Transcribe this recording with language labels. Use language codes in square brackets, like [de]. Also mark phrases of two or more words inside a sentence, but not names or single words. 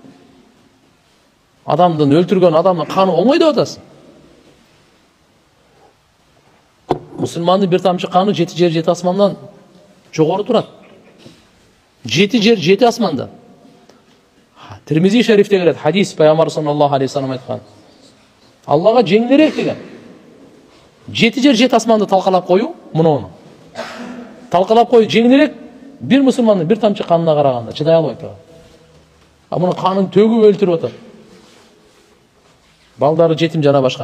[ky] Адамдын өлтүргөн адамдын каны оңой деп атасың. Мусулмандын бир тамчы каны 7 жер 7 асмандан жогору турат. 7 жер 7 асмандан. Тирмизи шерифте келет, хадис Пайгамбар [ar] صلى الله عليه وسلم [ky] айткан. Аллага жеңилирээк деген. 7 жер 7 асманды талкалап коюу, муну. Талкалап коюу жеңилирээк бир мусулмандын бир тамчы канына караганда чыдай албайт. Мунун канын төгүп өлтүрүп атат. Балдары жетим жана башка.